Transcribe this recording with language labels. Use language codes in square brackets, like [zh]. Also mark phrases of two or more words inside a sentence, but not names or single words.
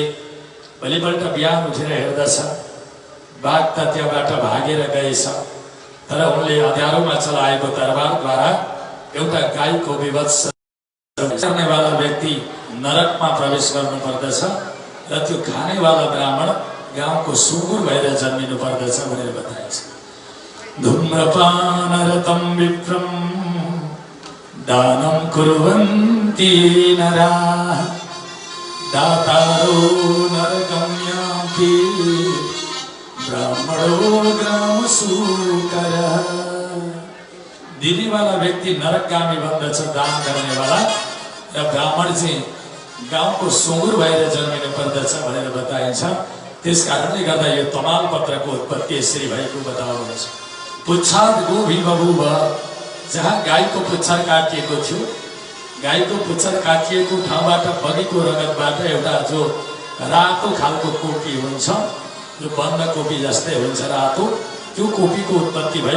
[ne] भोलिपल्ट बिहान उठेर हेर्दछ, बाघ त त्यहाँबाट भागेर गएछ। तर उनले अँध्यारोमा चलाएको तरबारद्वारा एउटा गाईको विवत्स गर्नेवाला व्यक्ति नरकमा प्रवेश गर्नु पर्दछ र त्यो खानेवाला ब्राह्मण गाउँको सुँगुर भएर जन्मिनु पर्दछ भनेर बताएछ। [sa] धूम्रपानरतं विप्रम दानं कुर्वन्ति नराः दातारो नरगम्यान्ति ब्राह्मणो ग्रामसूकरः। [ne] दिनेवाला व्यक्ति नरकगामी बन्दछ, दान गर्नेवाला, र ब्राह्मण चाहिँ गाउँको सुँगुर भएर जन्मिनु पर्दछ भनेर बताइन्छ। त्यस कारणले गर्दा यो तमाल पत्रको उत्पत्ति यसरी भएको बताउनुहुन्छ। [sa] पुच्छाद गोभी बबुव, [ne] जहाँ गाईको पुच्छर काटिएको थियो, गाईको पुच्छर काटिएको ठाउँबाट बगेको रगतबाट एउटा जो रातो खालको कोपी हुन्छ, जो बन्द कोपी जस्तै हुन्छ रातो, त्यो कोपीको उत्पत्ति भयो।